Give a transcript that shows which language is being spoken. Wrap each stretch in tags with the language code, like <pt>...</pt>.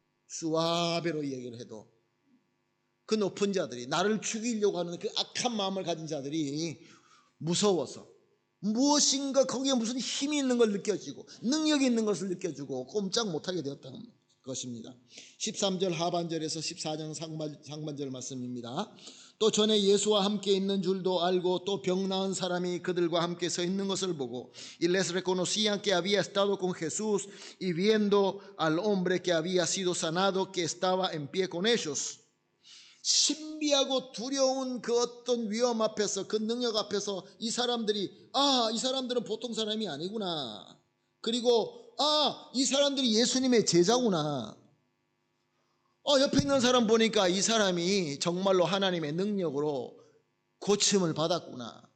<ko>수아베로 얘기를 해도 그 높은 자들이, 나를 죽이려고 하는 그 악한 마음을 가진 자들이 무서워서 무엇인가 거기에 무슨 힘이 있는 걸 느껴지고 능력이 있는 것을 느껴지고 꼼짝 못하게 되었다는 것입니다. 13절 하반절에서 14절 상반절 말씀입니다. 또 전에 예수와 함께 있는 줄도 알고 또 병 나은 사람이 그들과 함께 서 있는 것을 보고</ko> <es>y les reconocían que había estado con Jesús y viendo al hombre que había sido sanado que estaba en pie con ellos.</es> <ko>신비하고 두려운 그 어떤 위험 앞에서, 그 능력 앞에서 이 사람들이, 이 사람들은 보통 사람이 아니구나. 그리고 이 사람들이 예수님의 제자구나. 옆에 있는 사람 보니까 이 사람이 정말로 하나님의 능력으로 고침을 받았구나.</ko>